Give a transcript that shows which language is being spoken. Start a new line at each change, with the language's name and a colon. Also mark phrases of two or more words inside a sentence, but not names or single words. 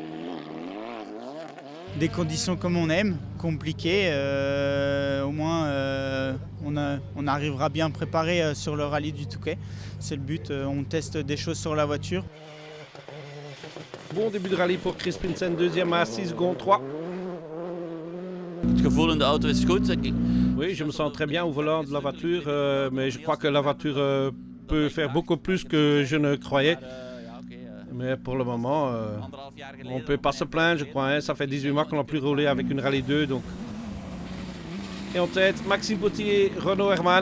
French: Des conditions comme on aime, compliquées. Au moins, on arrivera bien préparé sur le rallye du Touquet. C'est le but, on teste des choses sur la voiture. Bon début de rallye pour Chris Pinsen, 2e à 6 secondes 3.
Dutch: Het gevoel in de auto is goed.
French: Oui, je me sens très bien au volant de la voiture, mais je crois que la voiture peut faire beaucoup plus que je ne croyais. Mais pour le moment, on ne peut pas se plaindre, je crois. Ça fait 18 mois qu'on n'a plus roulé avec une Rallye 2. Donc. Et en tête, Maxime Potier, Renaud Herman.